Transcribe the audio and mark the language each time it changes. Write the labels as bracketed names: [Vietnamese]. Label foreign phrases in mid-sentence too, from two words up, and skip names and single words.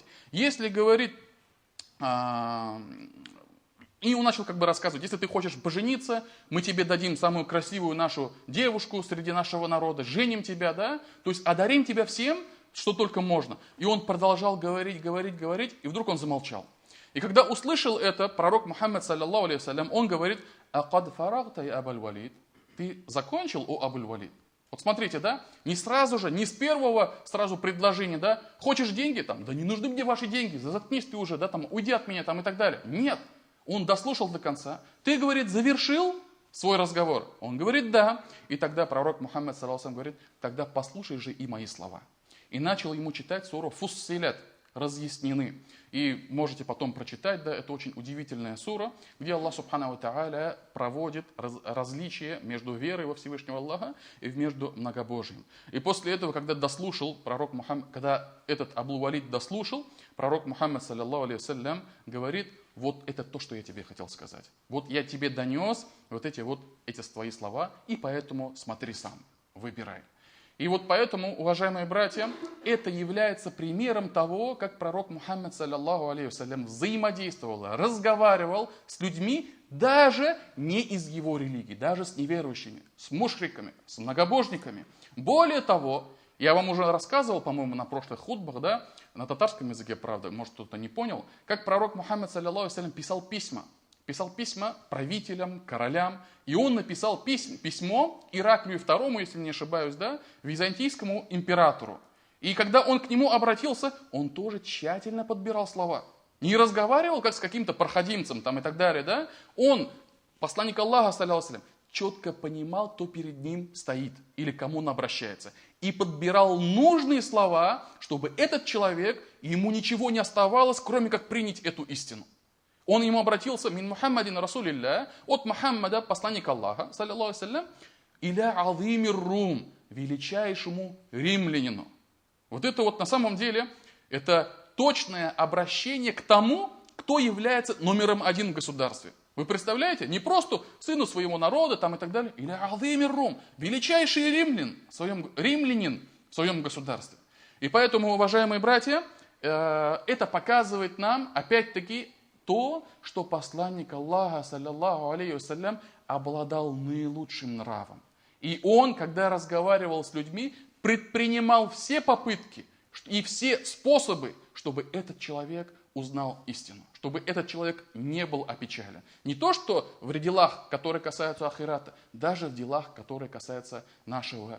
[Russian] Если, говорит, и он начал как бы рассказывать: если ты хочешь пожениться, мы тебе дадим самую красивую нашу девушку среди нашего народа, женим тебя, да, то есть одарим тебя всем, что только можно. И он продолжал говорить, и вдруг он замолчал. И когда услышал это, пророк Мухаммад, [Arabic] صلى الله عليه وسلم, [Russian] он говорит: [Arabic] «أقد فرغت يا أبا الوليد». [Russian] Ты закончил, о Абуль-Валид? Вот смотрите, да, не сразу же, не с первого сразу предложения, да, хочешь деньги, там, да не нужны мне ваши деньги, заткнись ты уже, да, там, уйди от меня, там, и так далее. Нет, он дослушал до конца. Ты, говорит, завершил свой разговор? Он говорит: да. И тогда пророк Мухаммад, [Arabic] صلى الله عليه وسلم, [Russian] говорит: тогда послушай же и мои слова. И начал ему читать суру Фуссилят, разъяснены. И можете потом прочитать, да, это очень удивительная сура, где Аллах [Arabic] سبحانه وتعالى [Russian] проводит различия между верой во Всевышнего Аллаха и между многобожием. И после этого, когда дослушал пророк Мухаммад, когда этот Абуль-Валид дослушал, пророк Мухаммад, [Arabic] صلى الله عليه وسلم, [Russian] говорит: вот это то, что я тебе хотел сказать. Вот я тебе донес вот эти твои слова, и поэтому смотри сам, выбирай. И вот поэтому, уважаемые братья, это является примером того, как пророк Мухаммад, [Arabic] صلى الله عليه وسلم, [Russian] взаимодействовал, разговаривал с людьми, даже не из его религии, даже с неверующими, с мушриками, с многобожниками. Более того, я вам уже рассказывал, по-моему, на прошлых хутбах, да, на татарском языке, правда, может кто-то не понял, как пророк Мухаммад, [Arabic] صلى الله عليه وسلم, [Russian] писал письма правителям, королям, и он написал письмо Ираклию II, если не ошибаюсь, да, византийскому императору. И когда он к нему обратился, он тоже тщательно подбирал слова. Не разговаривал, как с каким-то проходимцем там, и так далее, да. Он, посланник Аллаха, [Arabic] صلى الله عليه وسلم, [Russian] четко понимал, кто перед ним стоит или к кому он обращается. И подбирал нужные слова, чтобы этот человек, ему ничего не оставалось, кроме как принять эту истину. Он ему обратился: [Arabic] «من محمد رسول الله», [Russian] от Мухаммада, посланника Аллаха, [Arabic] صلى الله عليه وسلم, «إلى عظيم الروم», [Russian] величайшему римлянину. Вот это вот на самом деле, это точное обращение к тому, кто является номером один в государстве. Вы представляете? Не просто сыну своего народа там и так далее. [Arabic] «إلى عظيم الروم», [Russian] величайший римлянин в своем государстве. И поэтому, уважаемые братья, это показывает нам, опять-таки, то, что посланник Аллаха, [Arabic] صلى الله عليه وسلم, [Russian] обладал наилучшим нравом. И он, когда разговаривал с людьми, предпринимал все попытки и все способы, чтобы этот человек узнал истину, чтобы этот человек не был опечален. Не то, что в делах, которые касаются ахирата, даже в делах, которые касаются нашего мира.